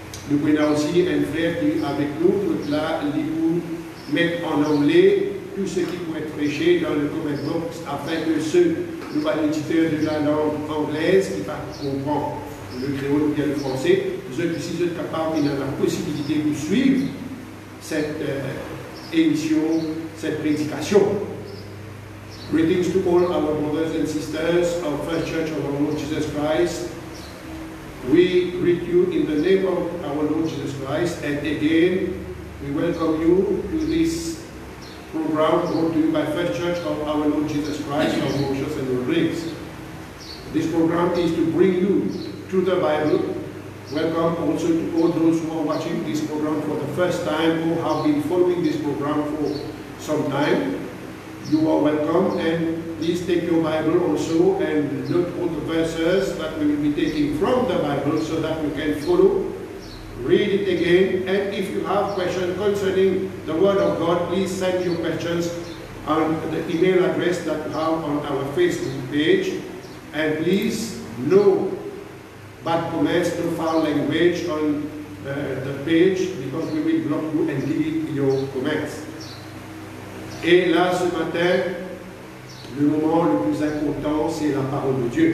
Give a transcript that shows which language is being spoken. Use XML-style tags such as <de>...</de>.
<fr>Nous avons aussi un frère qui est avec nous, là, il nous mettre en anglais tout ce qui peut être prêché dans le comment box, afin que ceux, nous auditeurs de la langue anglaise qui comprennent le créole ou bien le français, vous êtes aussi capables, il a la possibilité de suivre cette émission, cette prédication.</fr> <en>Greetings to all our brothers and sisters of First Church of our Lord Jesus Christ. We greet you in the name of our Lord Jesus Christ, and again we welcome you to this program brought to you by First Church of our Lord Jesus Christ of Mauritius and Rodrigues. This program is to bring you through the Bible. Welcome also to all those who are watching this program for the first time or have been following this program for some time. You are welcome, and please take your Bible also and note all the verses that we will be taking from the Bible so that you can follow, read it again, and if you have questions concerning the Word of God, please send your questions on the email address that you have on our Facebook page, and please no bad comments, no foul language on the page, because we will block you and delete your comments.</en> <fr>Et là, ce matin, le moment le plus important, c'est la parole de Dieu.</fr>